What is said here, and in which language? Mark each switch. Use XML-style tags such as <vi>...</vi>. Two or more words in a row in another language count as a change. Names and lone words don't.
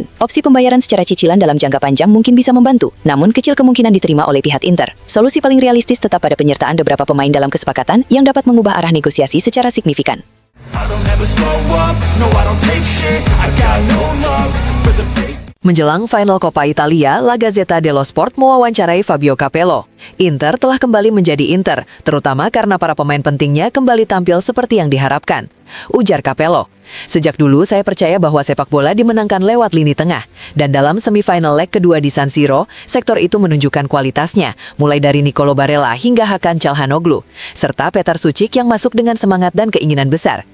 <id>Opsi pembayaran secara cicilan dalam jangka panjang mungkin bisa membantu, namun kecil kemungkinan diterima oleh pihak Inter. Solusi paling realistis tetap pada penyertaan beberapa pemain dalam kesepakatan yang dapat mengubah arah negosiasi secara signifikan. Menjelang final Coppa Italia, La Gazzetta dello Sport mewawancarai Fabio Capello. Inter telah kembali menjadi Inter, terutama karena para pemain pentingnya kembali tampil seperti yang diharapkan. Ujar Capello, "Sejak dulu saya percaya bahwa sepak bola dimenangkan lewat lini tengah, dan dalam semifinal leg kedua di San Siro, sektor itu menunjukkan kualitasnya, mulai dari Nicolo Barella hingga Hakan Çalhanoğlu, serta Petar Sucic yang masuk dengan semangat dan keinginan besar.</id>